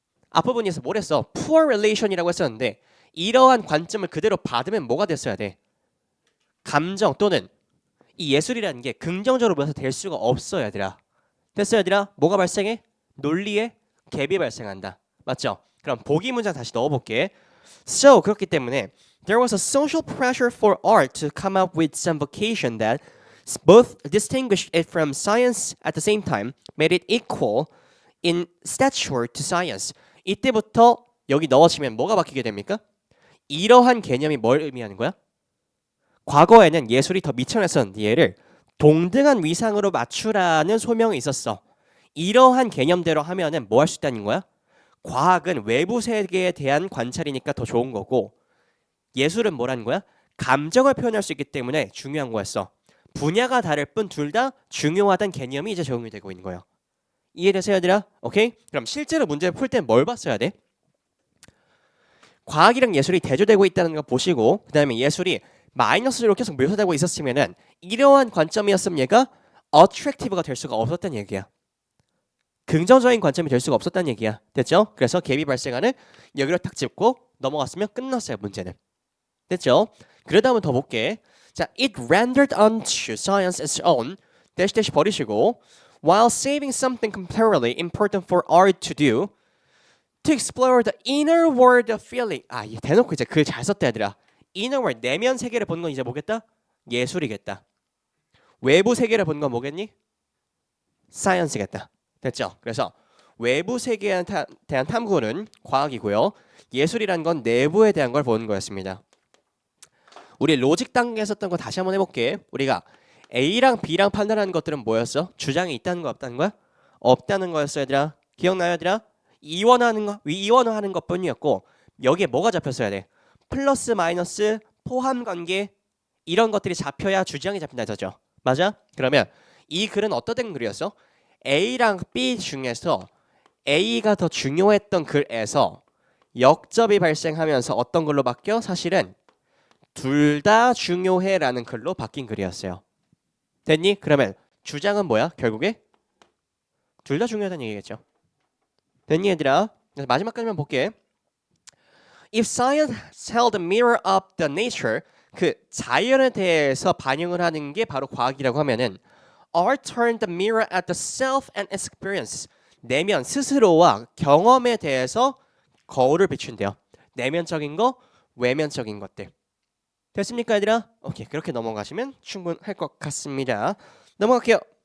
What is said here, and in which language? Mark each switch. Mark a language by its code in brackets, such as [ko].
[ko] 앞부분에서 뭘 했어? [en] poor relation [ko] 이라고 했었는데 이러한 관점을 그대로 받으면 뭐가 됐어야 돼? 감정 또는 이 예술이라는 게 긍정적으로 묘사될 수가 없어 얘들아. 됐어 얘들아? 뭐가 발생해? 논리의 갭이 발생한다. 맞죠? 그럼 보기 문장 다시 넣어볼게. [en] So [ko] 그렇기 때문에 [en] there was a social pressure for art to come up with some vocation that both distinguished it from science at the same time, made it equal in stature to science. [ko] 이때부터 여기 넣어치면 뭐가 바뀌게 됩니까? 이러한 개념이 뭘 의미하는 거야? 과거에는 예술이 더 미천했었는데 얘를 동등한 위상으로 맞추라는 소명이 있었어. 이러한 개념대로 하면은 뭐 할 수 있다는 거야? 과학은 외부 세계에 대한 관찰이니까 더 좋은 거고 예술은 뭐라는 거야? 감정을 표현할 수 있기 때문에 중요한 거였어. 분야가 다를 뿐 둘 다 중요하다는 개념이 이제 적용이 되고 있는 거예요. 이해되세요 얘들아? 오케이? 그럼 실제로 문제를 풀 때 뭘 봤어야 돼? 과학이랑 예술이 대조되고 있다는 거 보시고 그 다음에 예술이 마이너스로 계속 묘사되고 있었으면은 이러한 관점이었으면 얘가 attractive가 될 수가 없었다는 얘기야. 긍정적인 관점이 될 수가 없었다는 얘기야. 됐죠? 그래서 갭이 발생하는 여기로 탁 짚고 넘어갔으면 끝났어요 문제는. 됐죠? 그러다 한번 더 볼게. [en] 자, it rendered unto science its own [ko] 대시 버리시고 [en] while saving something comparatively important for art to do to explore the inner world of feeling. [ko] 이 대놓고 이제 글 잘 썼다 얘들아. [en] inner world [ko] 내면 세계를 보는 건 이제 뭐겠다? 예술이겠다. 외부 세계를 보는 건 뭐겠니? 사이언스겠다. 됐죠? 그래서 외부 세계에 대한 탐구는 과학이고요. 예술이란 건 내부에 대한 걸 보는 거였습니다. 우리 로직 단계에 썼던 거 다시 한번 해볼게. 우리가 A랑 B랑 판단하는 것들은 뭐였어? 주장이 있다는 거 없다는 거야? 없다는 거였어 얘들아. 기억나요 얘들아? 이원화하는 것뿐이었고 여기에 뭐가 잡혔어야 돼? 플러스 마이너스 포함 관계 이런 것들이 잡혀야 주장이 잡힌다 했었죠. 맞아? 그러면 이 글은 어떤 글이었어? A랑 B 중에서 A가 더 중요했던 글에서 역접이 발생하면서 어떤 글로 바뀌어? 사실은 둘 다 중요해라는 글로 바뀐 글이었어요. 됐니? 그러면 주장은 뭐야? 결국에 둘 다 중요하다는 얘기겠죠. 됐니 얘들아? 그래서 마지막까지만 볼게. [en] If science held a mirror up the nature, [ko] 그 자연에 대해서 반영을 하는 게 바로 과학이라고 하면은 [en] art turned the mirror at the self and experience. [ko] 내면 스스로와 경험에 대해서 거울을 비춘대요. 내면적인 거, 외면적인 것들. 됐습니까, 얘들아? 오케이, 그렇게 넘어가시면 충분할 것 같습니다. 넘어갈게요.